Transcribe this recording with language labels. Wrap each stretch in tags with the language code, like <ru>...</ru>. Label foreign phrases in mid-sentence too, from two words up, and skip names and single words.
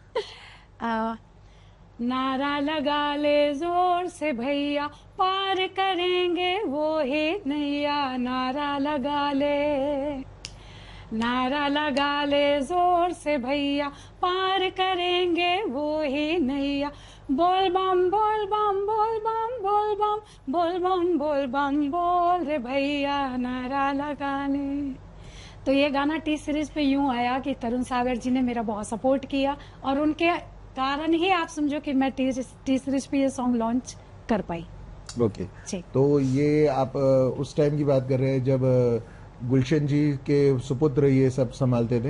<hi>नारा लगा ले जोर से भैया, पार करेंगे वो ही नैया। नारा लगा ले, नारा लगा ले जोर से भैया, पार करेंगे वो ही नैया। बोल बम बोल बम बोल बम बोल बम बोल बम बोल बम बोल रे भैया, नारा लगा ले। तो ये गाना टी सीरीज पे यूं आया कि तरुण सागर जी ने मेरा बहुत सपोर्ट किया, और उनके कारण ही आप समझो कि मैं टी सीरीज पे ये</hi> <en>song launch</en> <hi>कर पाई। ओके तो ये आप उस टाइम की बात कर रहे हैं जब गुलशन जी के सुपुत्र ये सब संभालते थे?</hi>